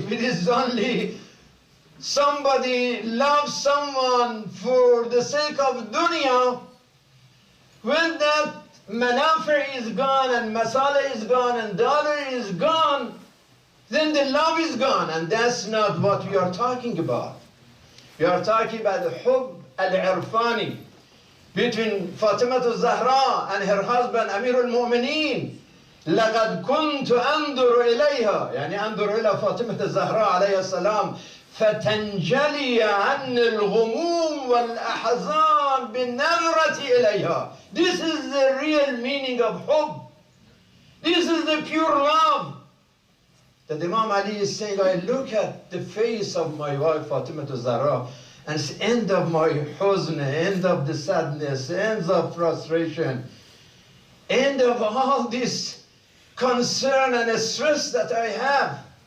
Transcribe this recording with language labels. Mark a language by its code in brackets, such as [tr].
[en] If it is only somebody loves someone for the sake of dunya, when that manafi is gone and masala is gone and dollar is gone, then the love is gone, and that's not what we are talking about. We are talking about the hub al-irfani between Fatima al-Zahra and her husband Amir al-Mu'mineen. [ar] لقد كنت أنظر إليها، يعني أنظر إلى فاطمة الزهراء عليه السلام فتنجلي عن الغموم والأحزان الشيطان بالنظرة إليها. [en] This is the real meaning of hubb. This is the pure love. That Imam Ali is saying, I look at the face of my wife Fatima Zahra, and it's end of my huzn, end of the sadness, end of frustration, end of all this concern and stress that I have.